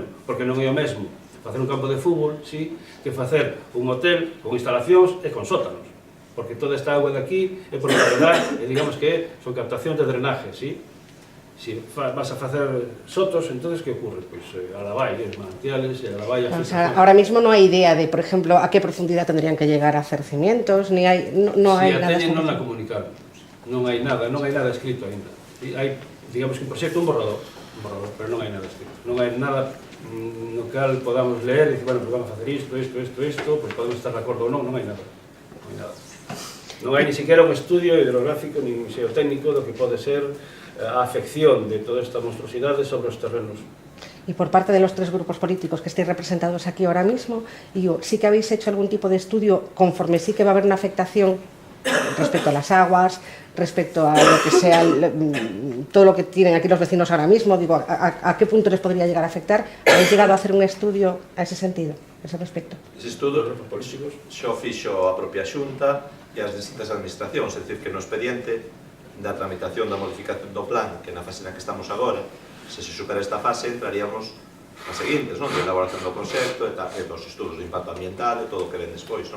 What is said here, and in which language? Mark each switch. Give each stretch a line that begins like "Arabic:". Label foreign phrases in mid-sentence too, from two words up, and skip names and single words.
Galician: Porque non é o mesmo facer un campo de fútbol, sí, que facer un hotel con instalacións e con sótanos. Porque toda esta auga de aquí é por gravedad, e digamos que son captacións de drenaje, sí? Si vas a facer sotos, entonces que ocurre? Pois a la vai, os manantiales, a la vai a filtración.
Spanish: Ahora mismo no hay idea de, por ejemplo, a qué profundidad tendrían que llegar a hacer cimientos, ni hay, no hay nada.
Galician: Si a teñen non la comunicaron. Non hai nada escrito ainda. Hai, digamos que un proxecto, un borrador, pero non hai nada escrito. Non hai nada no cal podamos leer e dicir, bueno, pues vamos a facer isto, pues podemos estar de acordo ou non, non hai nada. Non hai ni siquiera un estudio hidrográfico ni un xeotécnico do que pode ser a afección de toda esta monstruosidade sobre os terrenos.
Spanish: Y por parte de los tres grupos políticos que estéis representados aquí ahora mismo, sí que habéis hecho algún tipo de estudio conforme sí que va a haber una afectación respecto a las aguas, respecto a lo que sea todo lo que tienen aquí los vecinos ahora mismo, digo, a qué punto les podría llegar a afectar? ¿Habéis llegado a hacer un estudio a ese sentido, a ese respecto?
Galician: Ese estudo xo fixo a propia Xunta e as distintas administracións, é dicir, que no expediente da tramitación da modificación do plan, que na fase na que estamos agora, se supera esta fase, entraríamos as seguintes, non? De elaboración do concepto e dos estudos de impacto ambiental e todo o que ven despois, non?